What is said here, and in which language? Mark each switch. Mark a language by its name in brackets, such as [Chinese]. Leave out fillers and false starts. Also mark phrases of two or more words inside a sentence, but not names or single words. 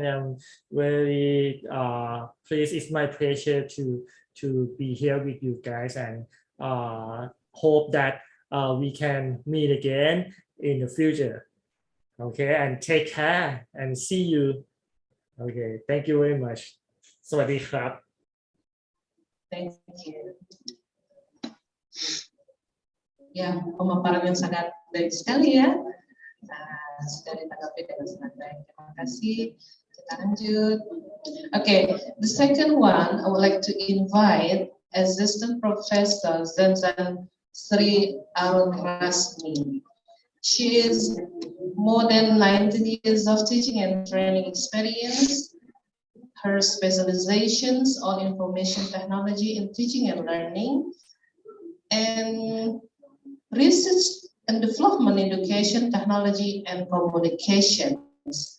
[English] I'm very pleased. It's my pleasure to be here with you guys, and hope that we can meet again in the future. Okay, and take care and see you. Okay, thank you very much. [Thai] สวัสดีครับ [English] Thank you. [Indonesian] Ya, pemaparan yang sangat baik sekali ya. Sudah ditanggapi dengan sangat baik. Terima kasih. Kita lanjut. [English] Okay, the second one, I would like to invite Assistant Professor Zanzan Sri Al-Rasmi. She is more than 19 years of teaching and training experience. Her specializations on information technology in teaching and learning, and research and development education, technology and communications.